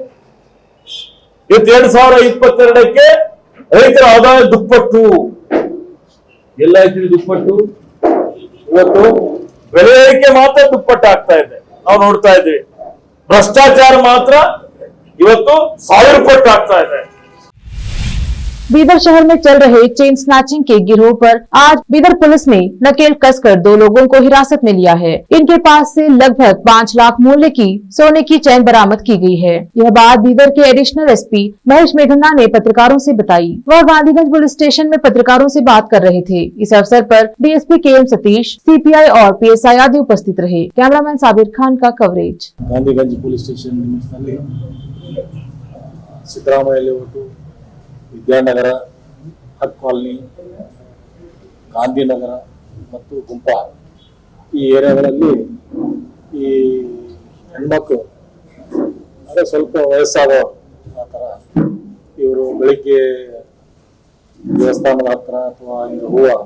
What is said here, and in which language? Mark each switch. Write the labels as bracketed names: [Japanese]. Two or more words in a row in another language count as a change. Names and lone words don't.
[Kannada] ಇವತ್ತು 2022ಕ್ಕೆ ರೈತರ ಆದಾಯ ದುಪ್ಪಟ್ಟು. ಎಲ್ಲ ಇದ್ರಿ ದುಪ್ಪಟ್ಟು. ಇವತ್ತು ಬೆಲೆ ಏರಿಕೆ ಮಾತ್ರ ದುಪ್ಪಟ್ಟು ಆಗ್ತಾ ಇದೆ, ನಾವು ನೋಡ್ತಾ ಇದ್ವಿ. ಭ್ರಷ್ಟಾಚಾರ ಮಾತ್ರ ಇವತ್ತು 1000 ಪಟ್ಟು ಆಗ್ತಾ ಇದೆ. [Hindi] बीदर शहर में चल रहे चेन स्नैचिंग के गिरोह पर आज बीदर पुलिस ने नकेल कसकर 2 लोगों को हिरासत में लिया है। इनके पास से लगभग 5 लाख मूल्य की सोने की चैन बरामद की गई है। यह बात बीदर के एडिशनल एसपी महेश मेघन्ना ने पत्रकारों से बताई। वह गांधीगंज पुलिस स्टेशन में पत्रकारों से बात कर रहे थे। इस अवसर पर डीएसपी KM सतीश, CPI और PSI आदि उपस्थित रहे। कैमरामैन साबिर खान का कवरेज। [Kannada] गांधीगंज पुलिस स्टेशन सिद्धरामಯ್ಯ ಲೇಔಟ್, ವಿದ್ಯಾನಗರ, ಹಕ್ ಕಾಲನಿ, ಗಾಂಧಿನಗರ ಮತ್ತು ಗುಂಪಾ ಈ ಏರಿಯಾಗಳಲ್ಲಿ ಈ ಹೆಣ್ಮಕ್ಳು ಅಂದರೆ ಸ್ವಲ್ಪ ವಯಸ್ಸಾದ ಆ ಥರ ಇವರು ಬೆಳಿಗ್ಗೆ ದೇವಸ್ಥಾನದ ಹತ್ರ ಅಥವಾ ಈಗ ಹೂವು